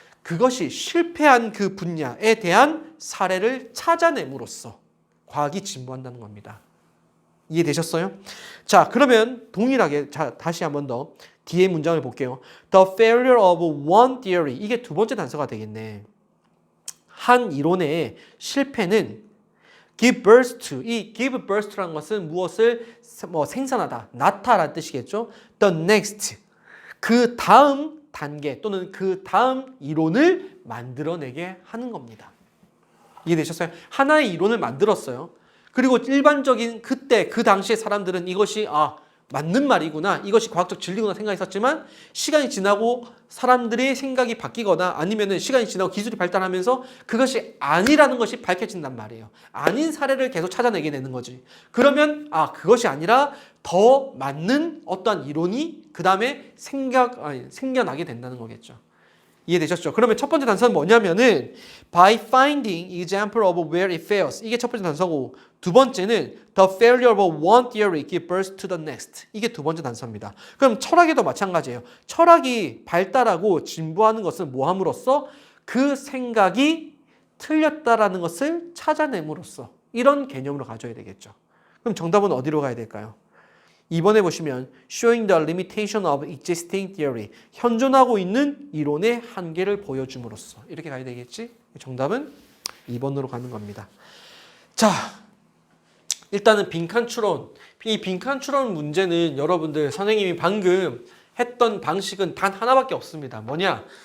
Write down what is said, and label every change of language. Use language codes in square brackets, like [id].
[ko] 그것이 실패한 그 분야에 대한 사례를 찾아냄으로써 과학이 진보한다는 겁니다. 이해되셨어요? 자, 그러면 동일하게 다시 한 번 더 뒤에 문장을 볼게요. [en] The failure of one theory. [ko] 이게 두 번째 단서가 되겠네. 한 이론의 실패는 [en] give birth to. [ko] 이 give birth to라는 것은 무엇을 생산하다, 낳다라는 뜻이겠죠. [en] The next. [ko] 그 다음 단계 또는 그 다음 이론을 만들어내게 하는 겁니다. 이해되셨어요? 하나의 이론을 만들었어요. 그리고 일반적인 그때 그 당시의 사람들은 이것이 맞는 말이구나, 이것이 과학적 진리구나 생각했었지만 시간이 지나고 사람들의 생각이 바뀌거나 아니면은 시간이 지나고 기술이 발달하면서 그것이 아니라는 것이 밝혀진단 말이에요. 아닌 사례를 계속 찾아내게 되는 거지. 그러면 그것이 아니라 더 맞는 어떠한 이론이 그 다음에 생겨나게 된다는 거겠죠. 이해되셨죠? 그러면 첫 번째 단서는 뭐냐면은 [en] by finding example of where it fails. [ko] 이게 첫 번째 단서고, 두 번째는 [en] the failure of one theory gives birth to the next. [ko] 이게 두 번째 단서입니다. 그럼 철학에도 마찬가지예요. 철학이 발달하고 진보하는 것은 뭐 함으로써? 그 생각이 틀렸다라는 것을 찾아냄으로써. 이런 개념으로 가져야 되겠죠. 그럼 정답은 어디로 가야 될까요? 2번에 보시면 [en] showing the limitation of existing theory. [ko] 현존하고 있는 이론의 한계를 보여줌으로써. 이렇게 가야 되겠지? 정답은 2번으로 가는 겁니다. 자, 일단은 빈칸 추론. 이 빈칸 추론 문제는 여러분들 선생님이 방금 했던 방식은 단 하나밖에 없습니다. 뭐냐?